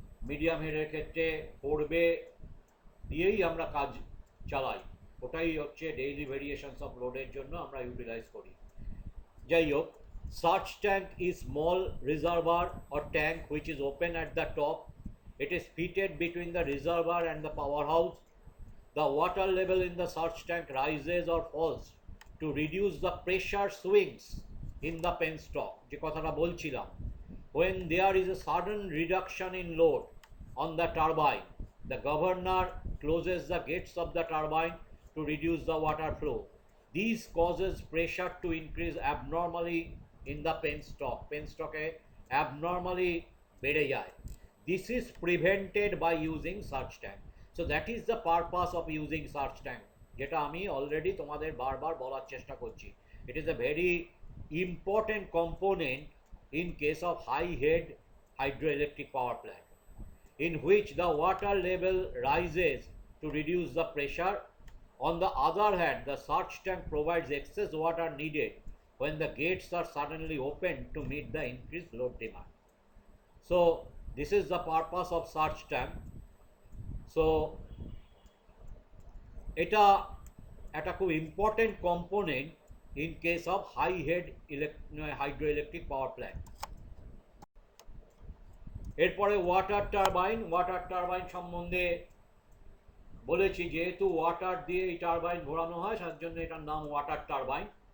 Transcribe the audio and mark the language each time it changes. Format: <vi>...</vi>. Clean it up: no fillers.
<bn>Medium হেডের ক্ষেত্রে ফোরবে দিয়েই আমরা কাজ চালাই, ওটাই হচ্ছে ডেইলি ভেরিয়েশনস অফ লোডের জন্য আমরা ইউটিলাইজ করি। যাই হোক,</bn> <en>Search tank is small reservoir or tank which is open at the top. It is fitted between the reservoir and the powerhouse. The water level in the search tank rises or falls to reduce the pressure swings in the penstock,</en> <bn>যে কথাটা বলছিলাম।</bn> <en>When there is a sudden reduction in load on the turbine, the governor closes the gates of the turbine to reduce the water flow. This causes pressure to increase abnormally in the penstock.</en> <bn>Penstock-এ abnormally বেড়ে যায়।</bn> <en>This is prevented by using search tank. So that is the purpose of using search tank,</en> <bn>যেটা আমি already তোমাদের বারবার বলার চেষ্টা করছি।</bn> <en>It is a very important component in case of high head hydroelectric power plant, in which the water level rises to reduce the pressure. On the other hand, the search tank provides excess water needed when the gates are suddenly opened to meet the increased load demand. So this is the purpose of search tank.</en> <bn>So এটা একটা খুব important component</bn> <en>in case of high head hydroelectric power plant.</en> <bn>এরপরে water turbine সম্বন্ধে বলেছি, যেহেতু water দিয়ে এই turbine ঘোরানো হয় তার জন্য এটার নাম ওয়াটার টারবাইন।</bn>